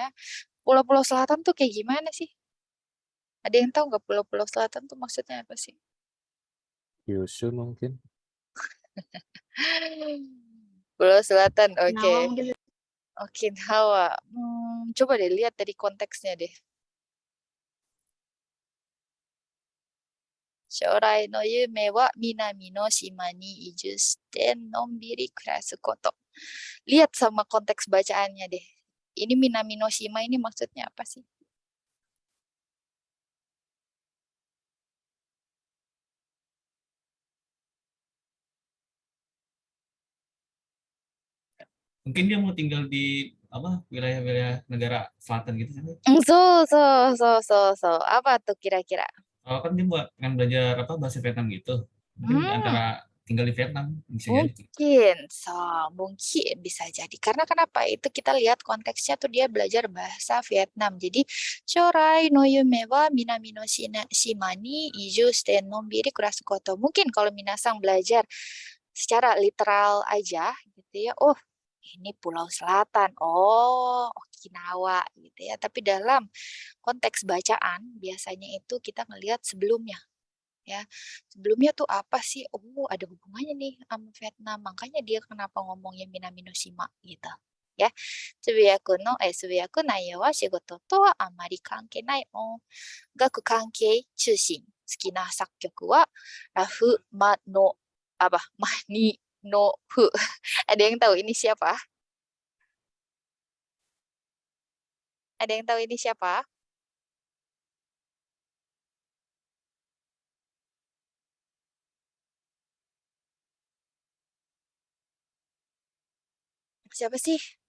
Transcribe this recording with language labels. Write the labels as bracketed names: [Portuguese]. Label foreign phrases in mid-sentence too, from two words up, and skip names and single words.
[Indonesian] Pulau-pulau selatan tuh kayak gimana sih? Ada yang tahu nggak pulau-pulau selatan tuh maksudnya apa sih? Kyushu mungkin. Pulau selatan, oke. Okinawa mungkin. Okinawa. Coba deh lihat dari konteksnya deh. [Japanese] 将来の夢は南の島に移住してのんびり暮らすこと. [Indonesian] Lihat sama konteks bacaannya deh. Ini [Japanese] 南の島 [Indonesian] ini maksudnya apa sih? Mungkin dia mau tinggal di wilayah-wilayah negara selatan gitu. So. Apa tuh kira-kira? Kan dia akan belajar bahasa Vietnam gitu. Mungkin antara tinggal di Vietnam bisa jadi. Mungkin bisa jadi. Karena kenapa? Itu kita lihat konteksnya tuh dia belajar bahasa Vietnam. [Japanese] Jadi 将来の夢は南の島に移住してのんびり暮らすこと. [Indonesian] Mungkin kalau minasang belajar secara literal aja gitu ya. Oh, ini Pulau Selatan. Oh, Okinawa gitu ya. Tapi dalam konteks bacaan biasanya itu kita melihat sebelumnya. Ya, sebelumnya tuh apa sih? Oh, ada hubungannya nih sama Vietnam. Makanya dia kenapa ngomongnya [Japanese] 南の島 [Indonesian] gitu. Ya. [Japanese] つぶやく内容は仕事とはあまり関係ない音楽関係中心. 好きな作曲は Rafu Ma no apa? [Indonesian] Mani no Fu. Ada yang tahu ini siapa? Ada yang tahu ini siapa? Siapa sih?